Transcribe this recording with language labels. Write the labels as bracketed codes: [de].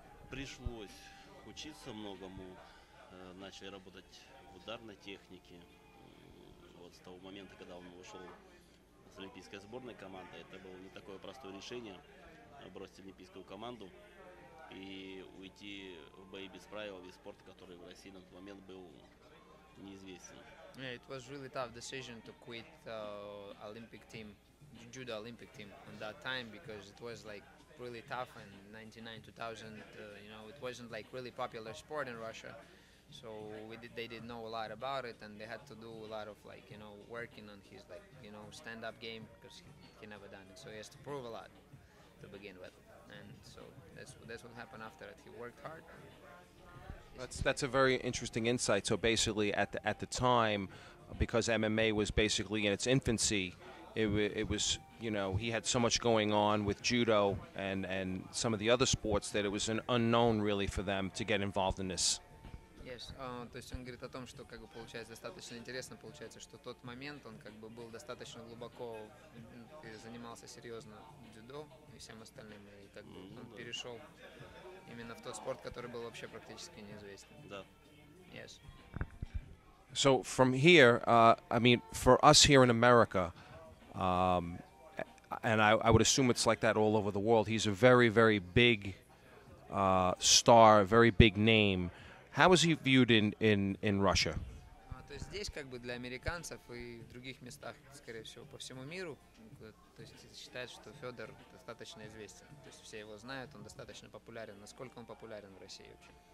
[ru] Пришлось учиться многому, начали работать в ударной технике. Вот с того момента, когда он ушел с олимпийской сборной команды, это было не такое простое решение бросить олимпийскую команду и уйти в бои без правил, вид спорта, который в России на тот момент был неизвестен. [en] Yeah, it was really tough decision to quit Olympic team, judo Olympic team at that time, because it was like really tough in 99 2000. You know, it wasn't like really popular sport in Russia, so they didn't know a lot about it, and they had to do a lot of like, you know, working on his like, you know, stand-up game, because he never done it, so he has to prove a lot to begin with, and so that's what happened after it. He worked hard. That's a very interesting insight. So basically, at the time, because MMA was basically in its infancy, it was, you know, he had so much going on with judo and some of the other sports that it was an unknown really for them to get involved in this. Yes. [ru] То есть он говорит о том, что как бы получается достаточно интересно, получается, что тот момент он как бы был достаточно глубоко, занимался серьезно дзюдо и всем остальным, и как бы он перешел именно в тот спорт, который был вообще практически неизвестен. Да. [en] Yes. So from here, I mean, for us here in America, and I would assume it's like that all over the world, he's a very, very big star, very big name. How is he viewed in Russia? [ru] То есть здесь как бы для американцев и в других местах, скорее всего, по всему миру, то есть считают, что Федор достаточно известен. То есть все его знают, он достаточно популярен. Насколько он популярен в России вообще?